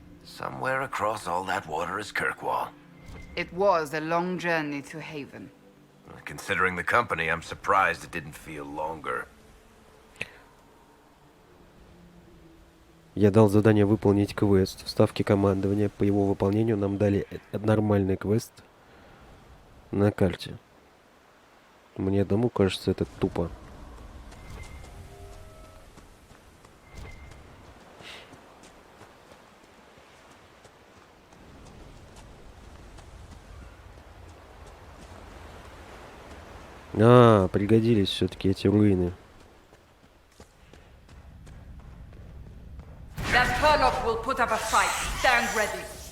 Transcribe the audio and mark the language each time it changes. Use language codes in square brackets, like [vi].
[en] Somewhere across all that water is Kirkwall. It was a long journey to Haven. Considering the company, I'm surprised it didn't feel longer. [ru] Я дал задание выполнить квест в ставке командования. По его выполнению нам дали нормальный квест на карте. Мне одному кажется, это тупо. А, пригодились все-таки эти руины. [en] That Turlock will put up a fight. Stand ready.